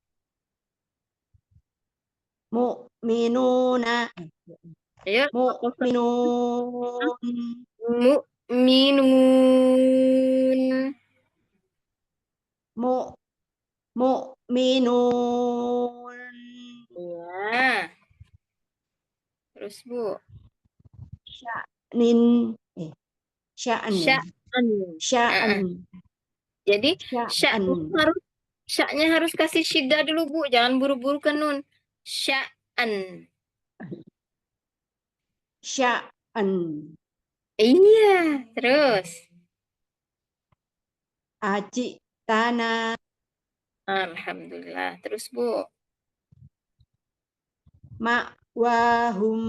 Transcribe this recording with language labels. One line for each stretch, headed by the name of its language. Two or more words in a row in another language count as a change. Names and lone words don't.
Indonesian: Mu'minuna. Ayo. Mu'minun. Mu'minun. Mu'minun. Iya. Terus, Bu. Sya'nin. Sya'an. Sya'an. Jadi sya'nya harus kasih syiddah dulu, Bu. Jangan buru-buru ke nun. Sya'an. Sya'an. Iya, terus. Aji tanah. Alhamdulillah. Terus, Bu. Ma'wahum.